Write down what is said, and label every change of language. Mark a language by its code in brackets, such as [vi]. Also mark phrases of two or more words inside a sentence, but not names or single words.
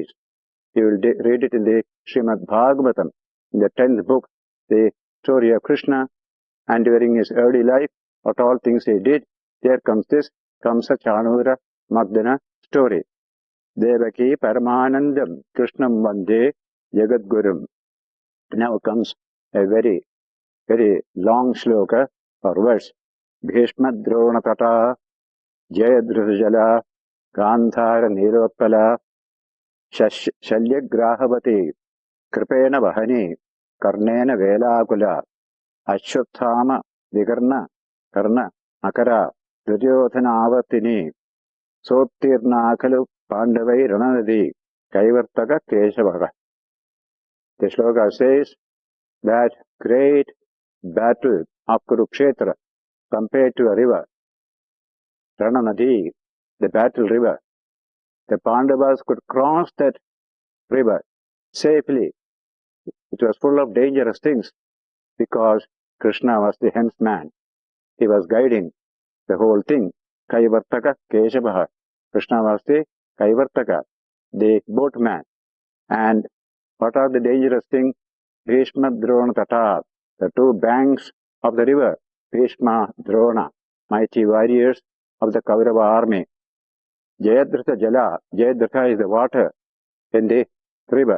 [en] You will read it in the 1.Bhagvadgeeta, in the 10th book, the story of Krishna, and during his early life, what all things he did, there comes this Kamsa Chanura Mardana story. [sa] देवकी परमानन्दं कृष्णं वन्दे जगद्गुरुम्. [en] Now comes a very, very long shloka or verse. [sa] भीष्म द्रोण तटा जयद्रथजला गान्धार नीलोत्पला शल्यग्राहवती कृपेण वहनी कर्णेन वेलाकुला अश्वत्थाम विकर्ण कर्ण आकार दुर्योधनावर्तिनी सोत्तीर्णाखलु पाण्डवैः रणनदी कैवर्तकः केशवकः. [en] The shloka says that great battle of Kurukshetra compared to a river, Rananadi, the battle river. The Pandavas could cross that river safely. It was full of dangerous things because Krishna was the helmsman. He was guiding the whole thing. [sa] कैवर्तकः केशवः. [en] Krishna was the Kaivartaka, the boatman. And what are the dangerous things? [sa] भीष्म द्रोण तटा, [en] the two banks of the river. Bhishma Drona, mighty warriors of the Kaurava army. [sa] जयद्रथ जला, [en] Jayadratha is the water in the river.